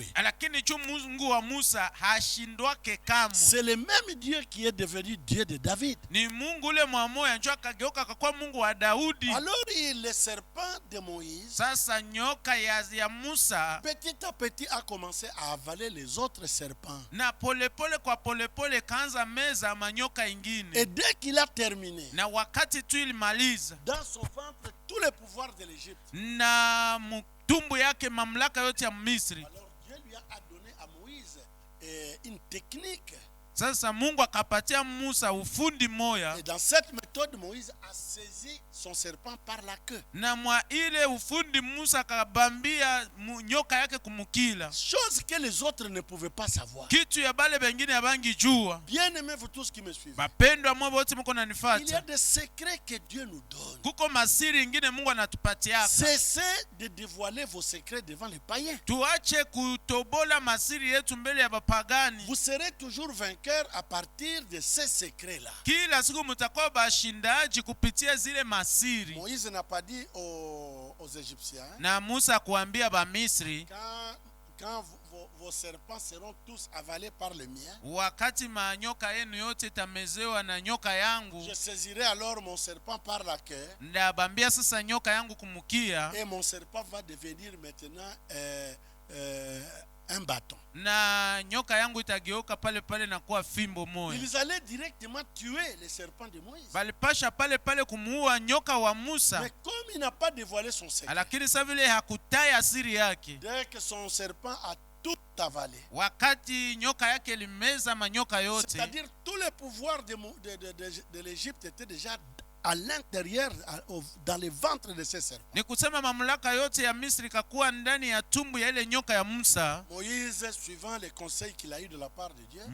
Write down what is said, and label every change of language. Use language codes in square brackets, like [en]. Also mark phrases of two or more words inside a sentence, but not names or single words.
[sw] Lakini tu Mungu wa Musa hashindwake kamwe. [fr] C'est le même Dieu qui est devenu Dieu de David. [sw] Ni Mungu ule mwamoya njoo akageuka akakuwa Mungu wa Daudi. [fr] Alors le serpent de Moïse, [sw] Sasa nyoka ya Musa [fr] petit à petit, a commencé à avaler les autres serpents. [sw] na polepole kwa polepole kaanza meza manyoka [fr] Et [sw] ingine. [fr] dès qu'il a terminé, [sw] Na wakati tu ilimaliza, [fr] dans son ventre, tous les pouvoirs de l'Égypte, [sw] na mtumbu yake mamlaka yote ya Misri. [fr] alors Dieu lui a donné à Moïse une technique. [sw] Sasa Mungu akapatia Musa ufundi moya, [fr] Et dans cette méthode, Moïse a saisi son serpent par la queue. [sw] na mwa ile ufundi Musa akabambia nyoka yake kumukila, [fr] Chose que les autres ne pouvaient pas savoir. [sw] kitu ya bale bengine yabangi jua. [fr] Bien aimés, vous tous qui me suivez. [sw] Bapendwa mwa bote mko [fr] Il y a [sw] nanifuata, [fr] des secrets que Dieu nous donne. [sw] kuko masiri ingine Mungu anatupatiaka. [fr] Cessez de dévoiler vos secrets devant les païens. [sw] Tuache kutobola masiri yetu mbele ya bapagani. [fr] Vous serez toujours vainqueur à partir de ces secrets-là. [sw] Kila siku mutakuwa bashindaji kupitia zile masiri. [fr] Moïse n'a pas dit aux Égyptiens, [sw] Na Musa kuambia ba Misri, [fr] quand vos serpents seront tous avalés par le mien, [sw] wakati manyoka yenu yote tamezewa na nyoka yangu, [fr] je saisirai alors mon serpent par la queue, [sw] ndabambia sasa nyoka yangu kumukia, [fr] et mon serpent va devenir maintenant un bâton. [sw] na nyoka yangu itageuka pale pale na kuwa fimbo moja. [fr] Ils allaient directement tuer les serpents de Moïse. [sw] Balipasha pale pale kumuua nyoka wa Musa, [fr] Mais comme il n'a pas dévoilé son secret, [sw] lakini sasa vile hakutaya siri yake, [fr] dès que son serpent a tout avalé, [sw] wakati nyoka yake limeza manyoka yote, [fr] c'est-à-dire tous les pouvoirs de l'Égypte étaient déjà à l'intérieur, dans le ventre de ces serpents. [sw] ni kusema mamlaka yote ya Misri kakuwa ndani ya tumbu ya ile nyoka ya Musa. [fr] Moïse, suivant les conseils qu'il a eu de la part de Dieu,